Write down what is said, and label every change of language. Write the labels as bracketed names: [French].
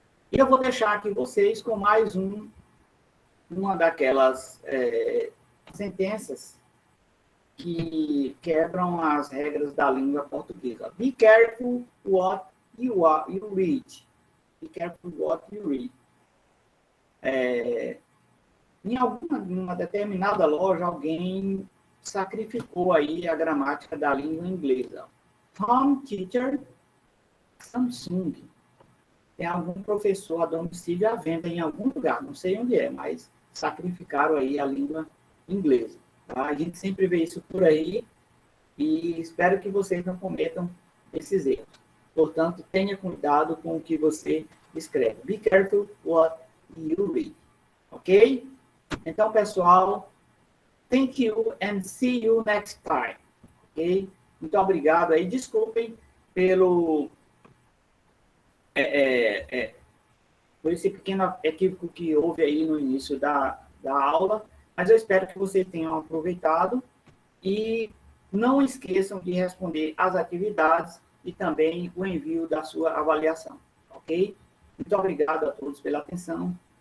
[Portuguese] E eu vou deixar aqui vocês com mais uma daquelas sentenças que quebram as regras da língua portuguesa. [English] Be careful what you read. Be careful what you read. [Portuguese] Em uma determinada loja, alguém sacrificou aí a gramática da língua inglesa. Home teacher, Samsung. Tem algum professor a domicílio à venda em algum lugar, não sei onde é, mas sacrificaram aí a língua inglesa. Tá? A gente sempre vê isso por aí e espero que vocês não cometam esses erros. Portanto, tenha cuidado com o que você escreve. [English] Be careful what you read. Ok? [Portuguese] Então, pessoal, [English] thank you and see you next time. [Portuguese] Ok? Muito obrigado aí. Desculpem pelo por esse pequeno equívoco que houve aí no início da aula, mas eu espero que vocês tenham aproveitado e não esqueçam de responder as atividades e também o envio da sua avaliação, ok? Muito obrigado a todos pela atenção